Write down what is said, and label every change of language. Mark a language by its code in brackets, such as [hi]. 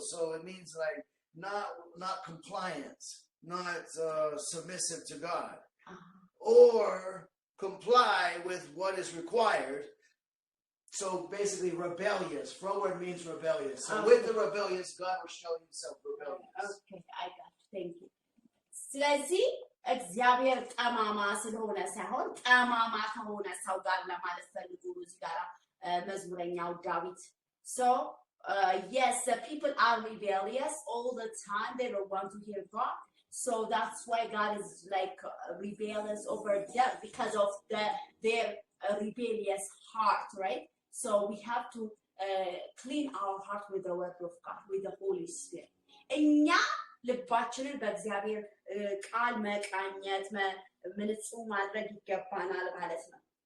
[en] So it means like not compliance, not submissive to God, or comply with what is required. So basically rebellious. Froward means rebellious. So with the rebellious, God will show himself rebellious. Okay, I got it. Thank you. [am] ስለዚህ እግዚአብሔር ጠማማ ስለሆነ ሳይሆን ጠማማ ከሆነ ሰው ጋር ለማለት ፈልጎ እዚህ ጋር መዝሙረኛው ዳዊት [en] so yes people are rebellious all the time they don't want to hear God so that's why God is like rebellious over them because of their rebellious heart right so we have to clean our heart with the word of God with the Holy Spirit [am] እኛ ልባችንን በእግዚአብሔር ቃል መቃኘት ምንጹህ ማድረግ ይገባናል ማለት ነው